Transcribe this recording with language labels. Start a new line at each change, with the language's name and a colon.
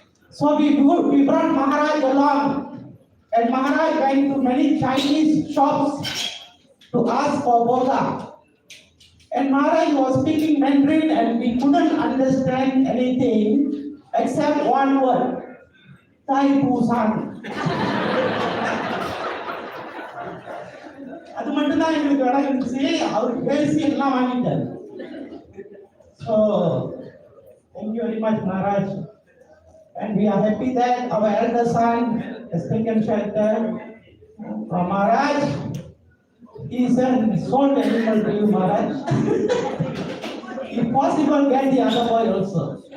English: So we brought Maharaj along, and Maharaj went to many Chinese shops to ask for boga. And Maharaj was speaking Mandarin and we couldn't understand anything except one word, Tai Busan.
Tamil: அது மட்டும் தான் எங்களுக்கு விட இருந்துச்சு அவர் பேசி எல்லாம் வாங்கிட்டார்.
English: So thank you very much Maharaj, and we are happy that our elder son has taken shelter from Maharaj. He is a soul animal to you Maharaj. If possible get the other boy also.